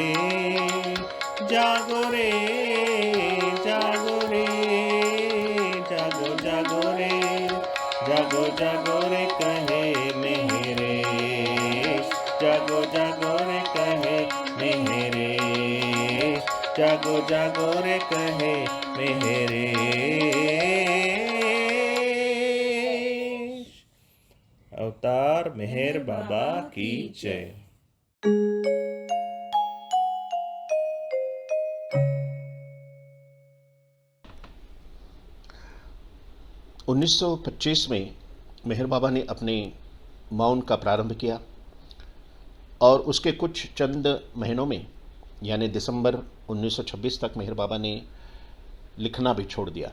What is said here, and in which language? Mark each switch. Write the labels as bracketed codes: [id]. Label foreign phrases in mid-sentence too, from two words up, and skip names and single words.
[hi] जागो रे जागो रे जागो जागो रे जागो जागो रे कहे मेहरे जागो जागो रे कहे मेहरे जागो जागो रे कहे मेहरे अवतार मेहर बाबा की जय। 1925 में मेहर बाबा ने अपने मौन का प्रारंभ किया और उसके कुछ चंद महीनों में यानी दिसंबर 1926 तक मेहर बाबा ने लिखना भी छोड़ दिया।